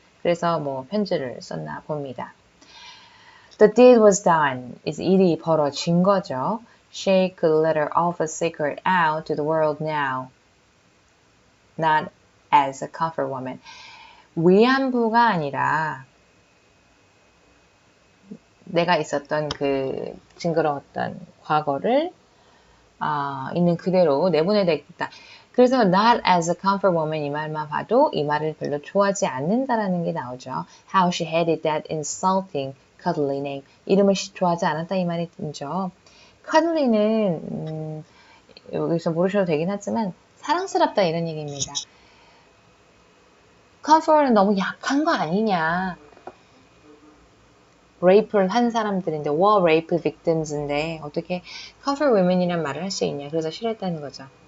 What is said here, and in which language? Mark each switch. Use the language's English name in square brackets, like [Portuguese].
[Korean] 그래서 편지를 썼나 봅니다. [English] The deed was done. [Korean] 일이 벌어진 거죠. [English] She could let her awful secret out to the world now. Not as a comfort woman. [Korean] 위안부가 아니라 내가 있었던 그 징그러웠던 과거를 있는 그대로 내보내야겠다. 그래서 [English] not as a comfort woman [Korean] 이 말만 봐도 이 말을 별로 좋아하지 않는다라는 게 나오죠. [English] How she hated that insulting cuddly name. [Korean] 이름을 좋아하지 않았다 이 말이 들죠. cuddly는 여기서 모르셔도 되긴 하지만 사랑스럽다 이런 얘기입니다. comfort는 너무 약한 거 아니냐. rape를 한 사람들인데 [English] war rape victims [Korean] 인데 어떻게 [English] comfort women [Korean] 이란 말을 할 수 있냐. 그래서 싫어했다는 거죠.